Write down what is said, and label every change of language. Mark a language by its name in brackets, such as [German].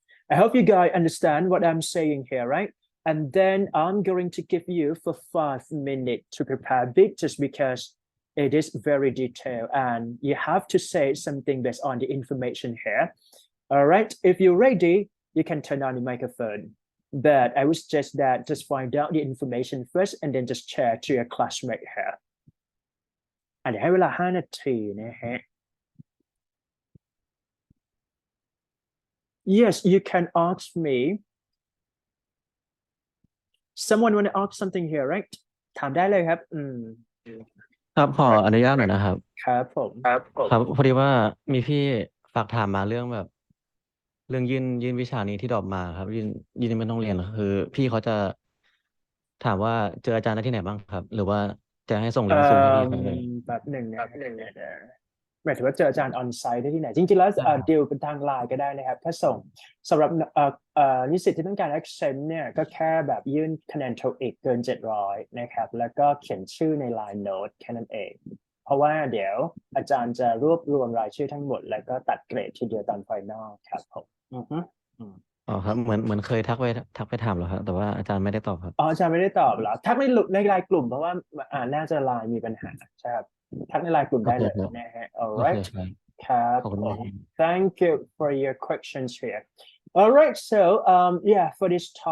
[English] I hope you guys understand what I'm saying here, right? And then I'm going to give you for 5 minutes to prepare a bit, just because it is very detailed and you have to say something based on the information here. All right, if you're ready, you can turn on the microphone. But I would suggest that just find out the information first and then just share to your classmate here. [Thai] เดี๋ยวให้เวลา5 นาทีนะฮะ [English] Yes, you can ask me. Someone want to ask something here, right? [Thai] ถามได้เลยครับ ครับขออนุญาตหน่อยนะครับ ครับผม ครับพอดีว่ามีพี่ฝากถามมาเรื่องแบบเรื่องยื่นวิชานี้ที่ดรอปมาครับยื่นไม่ต้องเรียนคือพี่เขาจะถามว่าเจออาจารย์ได้ที่ไหนบ้างครับ หรือว่าจะให้ส่งลิงก์ซูมให้พี่เขาเลย แบบหนึ่งนะ หมายถึงว่าเจออาจารย์ออนไซต์ได้ที่ไหนจริงๆแล้วดีลเป็นทางไลน์ก็ได้นะครับถ้าส่งสำหรับนิสิตที่ต้องการ accent เนี่ยก็แค่แบบยื่นคะแนน TOEIC เกิน700นะครับแล้วก็เขียนชื่อใน line note แค่นั้นเองเพราะว่าเดี๋ยวอาจารย์จะรวบรวมรายชื่อทั้งหมดแล้วก็ตัดเกรดทีเดียวตอนไฟนอลครับผม อ๋อครับเหมือนเคยทักไปถามแล้วครับแต่ว่าอาจารย์ไม่ได้ตอบครับ อาจารย์ไม่ได้ตอบเหรอทักในไลน์กลุ่มเพราะว่าน่าจะไลน์มีปัญหาใช่ครับทักในไลน์กลุ่มได้เลยนะฮะ alright ครับผม [English] thank you for your questions here alright so yeah for this